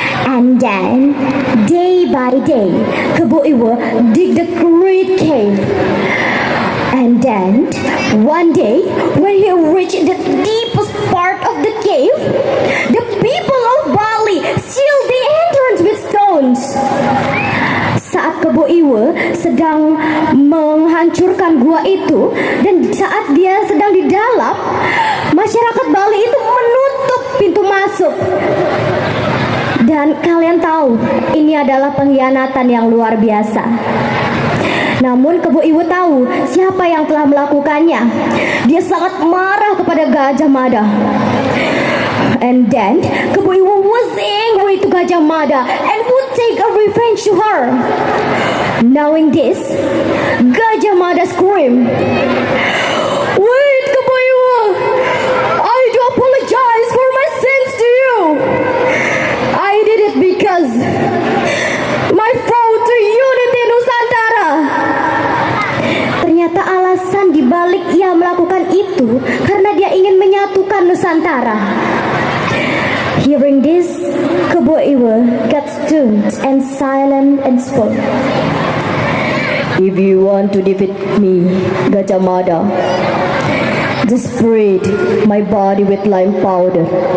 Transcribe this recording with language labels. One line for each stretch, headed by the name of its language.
English: And then, day by day, Kepo Iwa dig the great cave. And then, one day, when he reached the deepest part of the cave, the people of Bali sealed the entrance with stones.
Indonesian: Saat Kepo Iwa sedang menghancurkan gua itu, dan saat dia sedang di dalam, masyarakat Bali itu menutup pintu masuk. Dan kalian tahu, ini adalah pengkhianatan yang luar biasa. Namun Kepo Iwa tahu siapa yang telah melakukannya. Dia sangat marah kepada Gajah Mada.
English: And then Kepo Iwa was angry to Gajah Mada and would take a revenge to her. Knowing this, Gajah Mada screamed, "Wait, Kepo Iwa! I do apologize for my sins to you. I did it because my vow to unity Nusantara."
Indonesian: Ternyata alasan dibalik ia melakukan itu karena dia ingin menyatukan Nusantara.
English: Hearing this, Kepo Iwa got stunned and silent and spoke. "If you want to defeat me, Gajah Mada, just spread my body with lime powder."